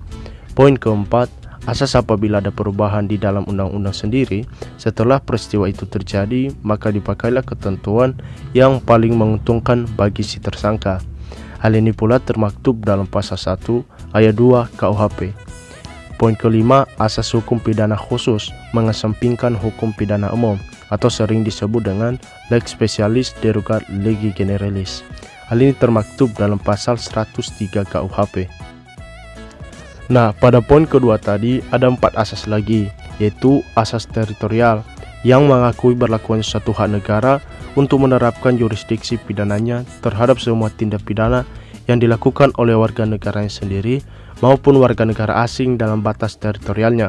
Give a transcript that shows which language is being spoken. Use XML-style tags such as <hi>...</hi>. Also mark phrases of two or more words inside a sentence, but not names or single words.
<id>Poin keempat, asas apabila ada perubahan di dalam undang-undang sendiri setelah peristiwa itu terjadi, maka dipakailah ketentuan yang paling menguntungkan bagi si tersangka. Hal ini pula termaktub dalam pasal 1 ayat 2 KUHP. Poin kelima, asas hukum pidana khusus mengesampingkan hukum pidana umum atau sering disebut dengan</id> <la>lex specialis derogat legi generalis.</la> <id>Hal ini termaktub dalam pasal 103 KUHP. Nah, pada poin kedua tadi ada 4 asas lagi, yaitu asas teritorial yang mengakui berlakunya suatu hak negara untuk menerapkan jurisdiksi pidananya terhadap semua tindak pidana yang dilakukan oleh warga negaranya sendiri maupun warga negara asing dalam batas teritorialnya.</id>